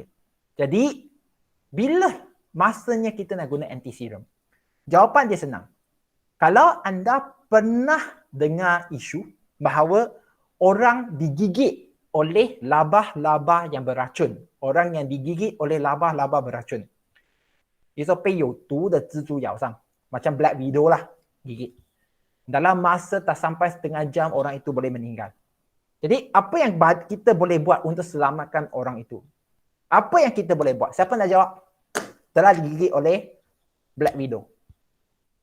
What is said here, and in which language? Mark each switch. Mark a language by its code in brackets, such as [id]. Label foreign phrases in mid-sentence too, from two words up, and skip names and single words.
[ms] Jadi bila masanya kita nak guna anti-serum? Jawapan dia senang. Kalau anda pernah dengar isu bahawa orang digigit oleh labah-labah yang beracun. Orang yang digigit oleh labah-labah beracun. [zh] 也说被有毒的蜘蛛咬上. [ms] Macam Black Widow lah, gigit. Dalam masa tak sampai setengah jam, orang itu boleh meninggal. Jadi, apa yang kita boleh buat untuk selamatkan orang itu? Apa yang kita boleh buat? Siapa nak jawab? Telah digigit oleh Black Widow.